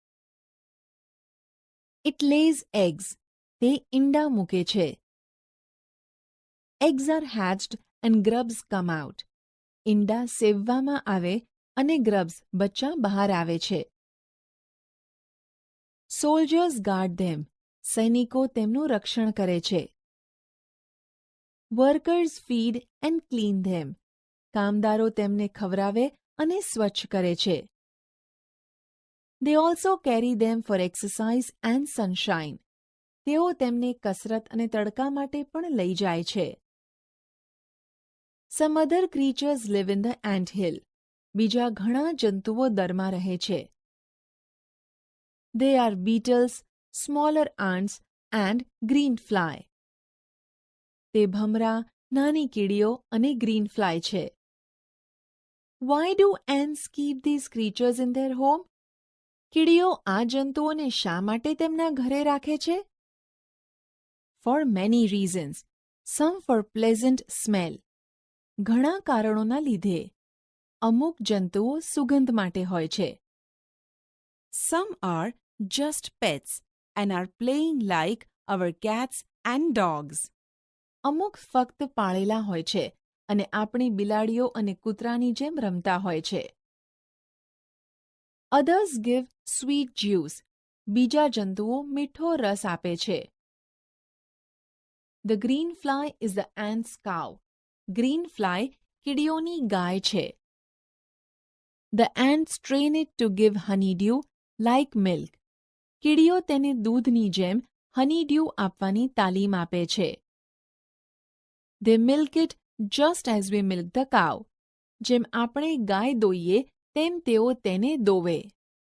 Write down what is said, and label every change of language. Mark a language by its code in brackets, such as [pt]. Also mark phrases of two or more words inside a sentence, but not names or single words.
[en] It lays eggs. [gu] તે ઈંડા મૂકે છે. [en] Eggs are hatched and grubs come out. [gu] ઈંડા સેવવામાં આવે અને ગ્રબ્સ બચ્ચા બહાર આવે છે. [en] Soldiers guard them. [gu] સૈનિકો તેમનું રક્ષણ કરે છે. [en] Workers feed and clean them. [gu] કામદારો તેમને ખવરાવે અને સ્વચ્છ કરે છે. [en] They also carry them for exercise and sunshine. [gu] તેઓ તેમને કસરત અને તડકા માટે પણ લઈ જાય છે. [en] Some other creatures live in the ant hill. [gu] બીજા ઘણા જંતુઓ દરમાં રહે છે. [en] They are beetles, smaller ants and green fly. [gu] તે ભમરા, નાની કીડીઓ અને [en] green fly [gu] છે. [en] Why do ants keep these creatures in their home? [gu] કીડીઓ આ જંતુઓને શા માટે તેમના ઘરે રાખે છે? [en] For many reasons. Some for pleasant smell. [gu] ઘણા કારણોના લીધે. અમુક જંતુઓ સુગંધ માટે હોય છે. [en] Some are just pets and are playing like our cats and dogs. [gu] અમુક ફક્ત પાળેલા હોય છે અને આપણી બિલાડીઓ અને કૂતરાની જેમ રમતા હોય છે. [en] Others give sweet juice. [gu] બીજા જંતુઓ મીઠો રસ આપે છે. [en] The green fly is the ant's cow. Green fly [gu] કીડીઓની ગાય છે. [en] The ants train it to give honeydew like milk. [gu] કીડીઓ તેને દૂધની જેમ honeydew આપવાની તાલીમ આપે છે. [en] They milk it just as we milk the cow. [gu] જેમ આપણે ગાય દોઈએ તેમ તેઓ તેને દોવે.